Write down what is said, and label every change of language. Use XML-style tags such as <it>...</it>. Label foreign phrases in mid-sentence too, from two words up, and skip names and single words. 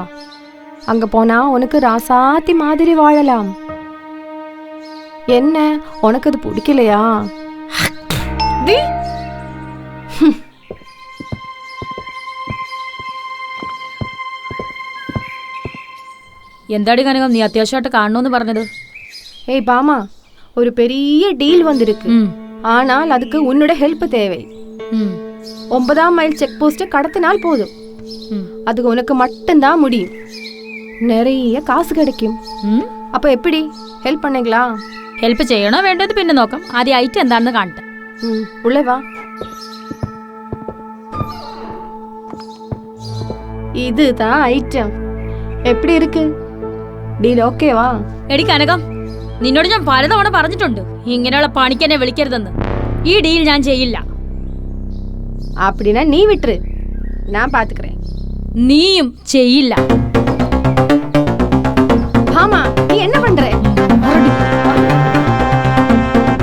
<ta>அங்க போனா உனக்கு ராசாத்தி மாதிரி வாழலாம். என்ன உனக்கு அது பிடிக்கலையா?</ta> <ml>എന്താടി കനകം, നീ അത്യാവശ്യമായിട്ട് കാണണമെന്ന് പറഞ്ഞത്?</ml> <ta>ஏய் பாமா, ஒரு பெரிய டீல் வந்திருக்கு. ஆனால் அதுக்கு உன்னோட ஹெல்ப் தேவை. 9ஆம் மைல்</ta> <en>check post</en> <ta>கடத்தினால் போதும். அதுக்கு உனக்கு மட்டும்தான் முடியும். நிறைய காசு கிடைக்கும். அப்ப எப்படி ஹெல்ப் பண்ணீங்களா?</ta> <ml>ഹെൽപ്പ് ചെയ്യണോ വേണ്ടത് പിന്നെ നോക്കാം. ആദ്യം ഐറ്റം എന്താണെന്ന് കാണട്ടെ.</ml> <ta>உள்ளே வா. இதுதான் ஐட்டம். எப்படி இருக்கு? டீல் ஓகேவா?</ta> <ml>എടി കനകം, നിന്നോട് ഞാൻ പലതവണ പറഞ്ഞിട്ടുണ്ട് ഇങ്ങനെയുള്ള പണിക്ക് എന്നെ വിളിക്കരുതെന്ന്. ഈ ഡീൽ ഞാൻ ചെയ്യില്ല.</ml> <ta>அப்படின்னா நீ விட்டுரு, நான் பாத்துக்கிறேன்.</ta> <ml>നീയും ചെയ്യില്ല.</ml> <ta>ஆமா, நீ என்ன பண்ற?</ta>